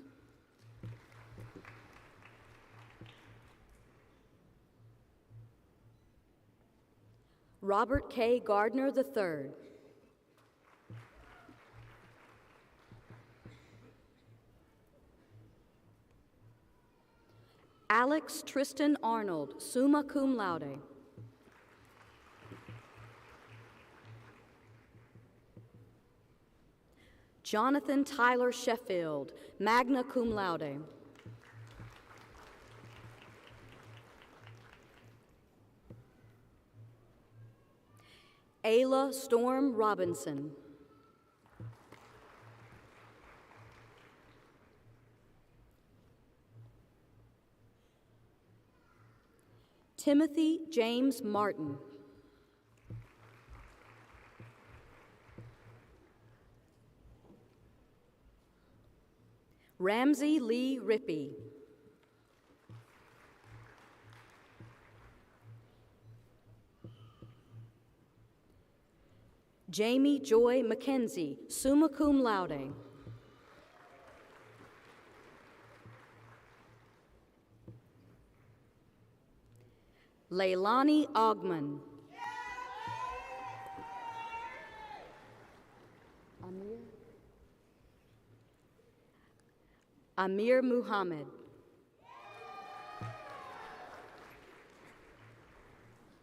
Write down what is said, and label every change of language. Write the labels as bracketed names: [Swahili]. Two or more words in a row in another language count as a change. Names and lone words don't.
[English] Robert K. Gardner III. Alex Tristan Arnold, [Latin] summa cum laude. [English] Jonathan Tyler Sheffield, [Latin] magna cum laude. [English] Ayla Storm Robinson. Timothy James Martin. Ramsey Lee Rippey. Jamie Joy McKenzie, [Latin] summa cum laude. [English] Leilani Ogman. Amir Muhammad.